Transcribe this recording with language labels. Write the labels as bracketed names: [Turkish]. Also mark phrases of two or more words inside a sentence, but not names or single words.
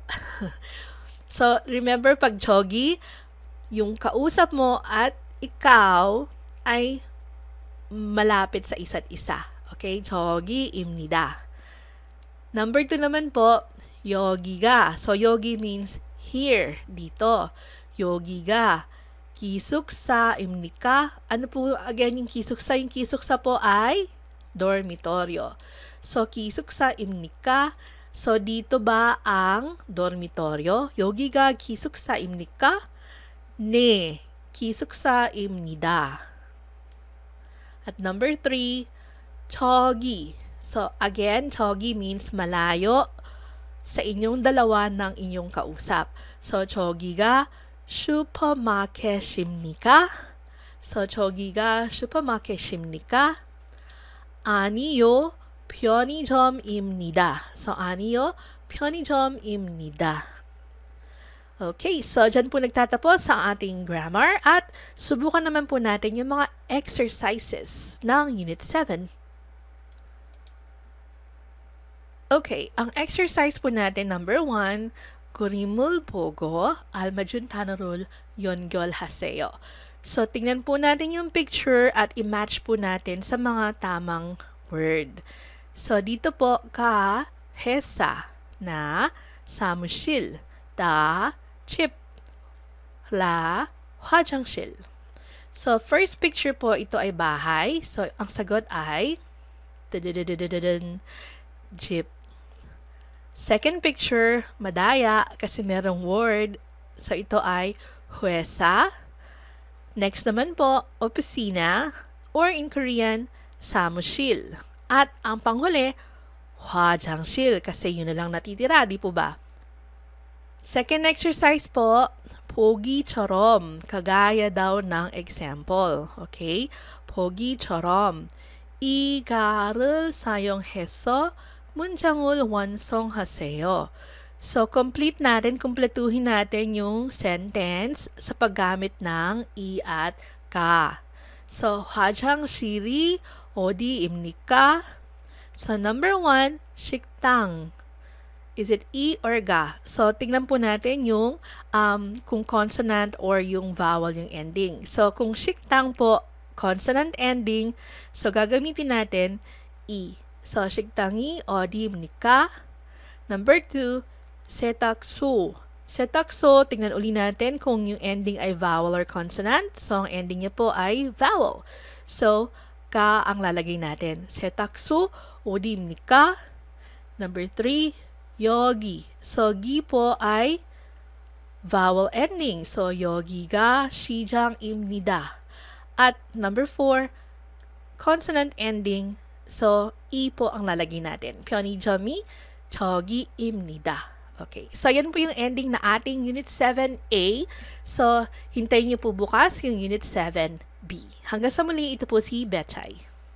[Filipino] So, remember pag 저기, yung kausap mo at ikaw ay malapit sa isa't isa. Okay? 저기입니다. Number 2 naman po, [Korean] 여기가. [English] So, 여기 means here, [Filipino] dito. [Korean] 여기가 기숙사입니까? [Filipino] Ano po again yung 기숙사? Yung 기숙사 po ay dormitoryo. [Korean] So, 기숙사입니까? [Filipino] So, dito ba ang dormitoryo? [Korean] 여기가 기숙사입니까? 네, 기숙사입니다. [Filipino] At number 3, 저기. [English] So, again, [Filipino] 저기 means malayo sa inyong dalawa ng inyong kausap. So, [Korean] 저기가 슈퍼마켓입니까? So, 저기가 슈퍼마켓입니까? 아니요, 편의점입니다. So, 아니요, 편의점입니다. [Filipino] Okay, so dyan po nagtatapos ang ating grammar at subukan naman po natin yung mga exercises ng Unit 7. Okay, ang exercise po natin number 1, [Korean] 그림을 보고 알맞은 단어를 연결하세요. [Filipino] So, tingnan po natin yung picture at i-match po natin sa mga tamang word. So, dito po ka, [Korean] 회사, na, 사무실, 다, 집, 라, 화장실. [Filipino] So, first picture po, ito ay bahay. So, ang sagot ay jeep. Second picture, madaya kasi merong word. So, ito ay 회사. Next naman po, opisina [English] or in Korean, [Filipino] 사무실. At ang panghuli, 화장실 kasi yun na lang natitira, di po ba? Second exercise po, 보기처럼, kagaya daw ng example. Okay? [Korean] 보기처럼. 이 가를 사용해서 문장을 완성하세요. [Filipino] So, complete natin, kumpletuhin natin yung sentence sa paggamit ng 이 at 가. [Korean] So, 화장실이 어디입니까? [English] So, number 1, 식당. Is it E or ga? So, [Filipino] tingnan po natin yung kung consonant or yung vowel yung ending. So, kung 식당 po, [English] consonant ending, [Filipino] so gagamitin natin E. So, [Korean] 식당이 어디입니까? [English] Number 2, [Korean] 세탁소. 세탁소, [Filipino] tingnan uli natin kung yung ending ay [English] vowel or consonant. [Filipino] So, ang ending niya po ay vowel. So, ka ang lalagay natin. [Korean] 세탁소 어디입니까? [Filipino] Number 3, 여기. So, gi po ay [English] vowel ending. [Filipino] So, [Korean] 여기가 시장입니다. [English] At number 4, consonant ending. [Filipino] So, E po ang lalagay natin. [Korean] 편의점이 저기입니다. [Filipino] Okay. So, yan po yung ending na ating Unit 7A. So, hintayin niyo po bukas yung Unit 7B. Hanggang sa muli, ito po si Betchay.